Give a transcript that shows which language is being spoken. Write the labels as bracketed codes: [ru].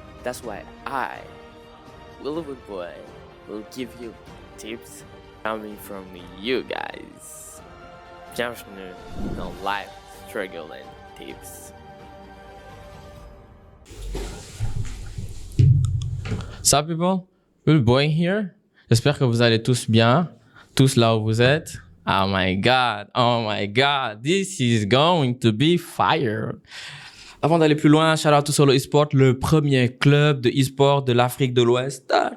[en] That's why I, Willowwood Boy, will give you tips coming from you guys. [fr] Bienvenue dans Life Struggle and Tips. [en] Sup people, Will Boy here. [fr] J'espère que vous allez tous bien, tous là où vous êtes. [en] Oh my god, this is going to be fire. [fr] Avant d'aller plus loin, [en] shout out to Solo Esport, [fr] le premier club de e-sport de l'Afrique de l'Ouest.